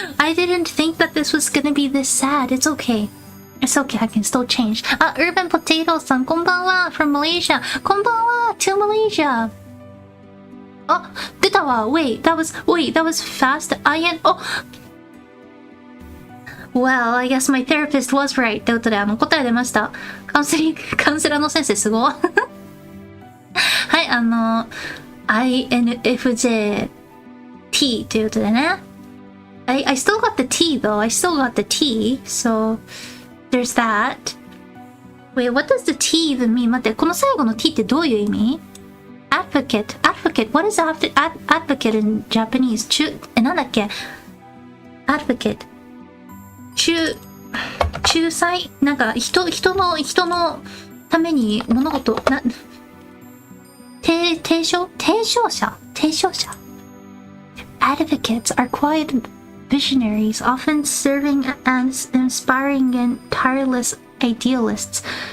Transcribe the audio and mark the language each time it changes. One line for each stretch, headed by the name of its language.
English: I didn't think that this was gonna be this sad. It's okay. It's okay. I can still change.
Japanese: Urban Potato さん、こんばんは。
English: from Malaysia.
Japanese: こんばんは。
English: to Malaysia.
Japanese: 出たわ。
English: Wait, that was fast. Well, I guess my therapist was right.
Japanese: ってことで、答え出ました。カウンセラーの先生すごい。はい、INFJ T ということでね。
English: I still got the T though. I still got the T. So, there's that. Wait, what does the T even mean?
Japanese: 待って、この最後の T ってどういう意味？
English: Advocate. Advocate. What is advocate in Japanese?
Japanese: なんだっけ？Advocate. 仲裁？なんか、人のために物事、提唱者
English: Advocates are quiet visionaries, often serving as inspiring and tireless idealists.